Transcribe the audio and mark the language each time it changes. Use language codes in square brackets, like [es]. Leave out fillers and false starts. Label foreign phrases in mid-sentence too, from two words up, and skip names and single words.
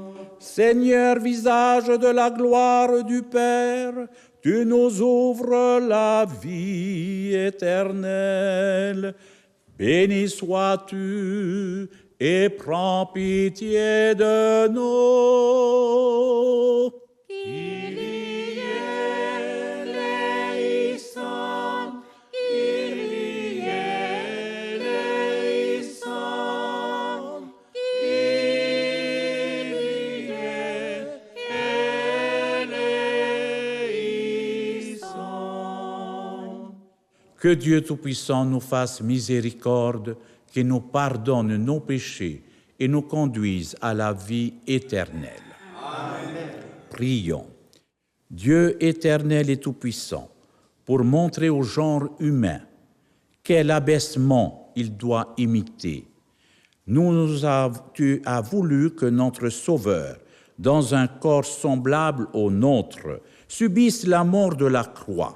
[fr] Seigneur, visage de la gloire du Père, tu nous ouvres la vie éternelle. Béni sois-tu et prends pitié de nous. [el] Κύριε ελέησον, Κύριε ελέησον, Κύριε ελέησον. [fr] Que Dieu Tout-Puissant nous fasse miséricorde, qu'il nous pardonne nos péchés et nous conduise à la vie éternelle. Amen. Prions. Dieu éternel et tout-puissant, pour montrer au genre humain quel abaissement il doit imiter, tu as voulu que notre Sauveur, dans un corps semblable au nôtre, subisse la mort de la croix.